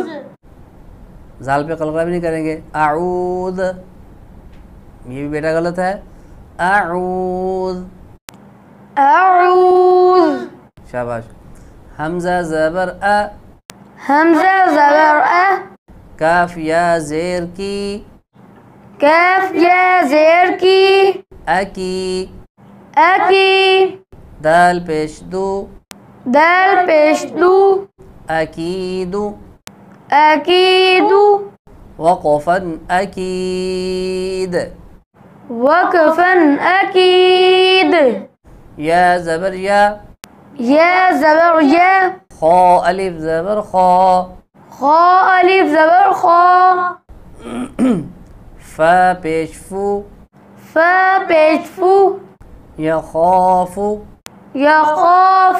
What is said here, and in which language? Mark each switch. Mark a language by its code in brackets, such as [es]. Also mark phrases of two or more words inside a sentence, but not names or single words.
[ur] ذال پہ قلقلہ بھی نہیں کریں گے، اعوذ، یہ بھی بیٹا غلط ہے، اعوذ، اعوذ، شاباش. حمزہ زبر ا، حمزہ زبر ا، کاف یا زیر کی، کاف یا زیر کی، اکی، اکی، دال پیش دو، دال پیش دو، اکیدو، اکیدو، وقفا اکید، وقفا اکید، یا زبر یا، یا زبر یا، خا الف زبر خا، خا الف زبر خا، فا پیش فو، فا پیش فو، یخافو، یخاف،